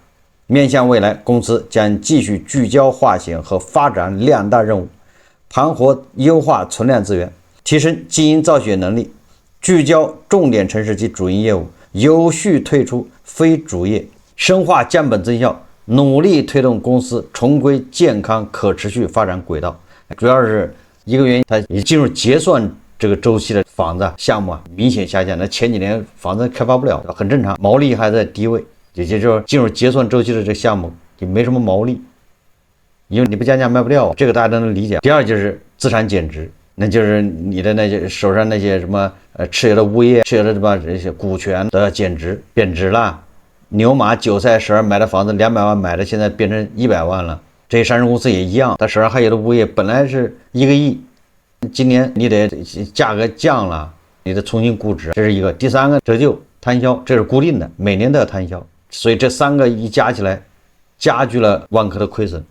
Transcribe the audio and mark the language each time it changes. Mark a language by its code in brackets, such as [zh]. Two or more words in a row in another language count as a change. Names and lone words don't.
[zh] 面向未來，公司將繼續聚焦化險和發展兩大任務，盤活優化存量資源，提升經營造血能力，聚焦重點城市及主營業務，有序退出非主業，深化降本增效，努力推動公司重歸健康可持續發展軌道。主要是一個原因，它已進入結算這個周期的房子項目明顯下降，那前幾年房子開發不了，很正常，毛利還在低位，也就是進入結算周期的這個項目也沒什麼毛利，因為你不降價賣不掉，這個大家都能理解。第二就是資產減值，那就是你的那些手上那些什麼持有的物業、持有的什麼這些股權都要減值，貶值了。牛馬韭菜12買的房子200萬買的，現在變成100萬了。這些上市公司也一樣，他手上還有的物業本來是1個億，今年你得價格降了，你得重新估值，這是一個。第三個折舊攤銷，這是固定的，每年都要攤銷，所以這3個一加起來，加劇了萬科的虧損。